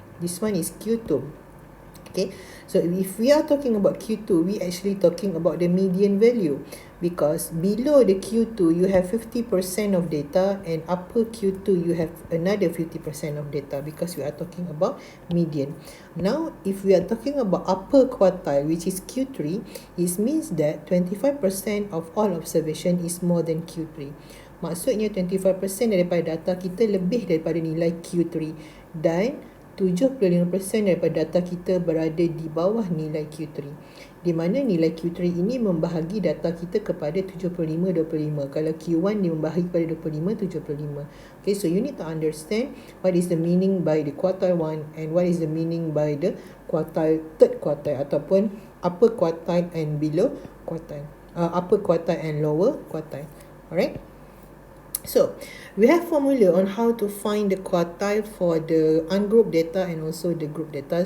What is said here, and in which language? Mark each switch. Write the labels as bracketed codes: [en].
[en] This one is Q2. Okay, so if we are talking about Q2, we actually talking about the median value, because below the Q2 you have 50% of data, and upper Q2 you have another 50% of data, because we are talking about median. Now if we are talking about upper quartile, which is Q3, it means that 25% of all observation is more than Q3. [ms] Maksudnya 25% daripada data kita lebih daripada nilai Q3, dan 75% daripada data kita berada di bawah nilai Q3, di mana nilai Q3 ini membahagi data kita kepada 75-25. Kalau Q1 dia membahagi kepada 25-75. [en] Okay, so you need to understand what is the meaning by the quartile 1 and what is the meaning by the quartile, third quartile, [ms] ataupun [en] upper quartile and below quartile, upper quartile and lower quartile. Alright, so we have formula on how to find the quartile for the ungrouped data and also the group data.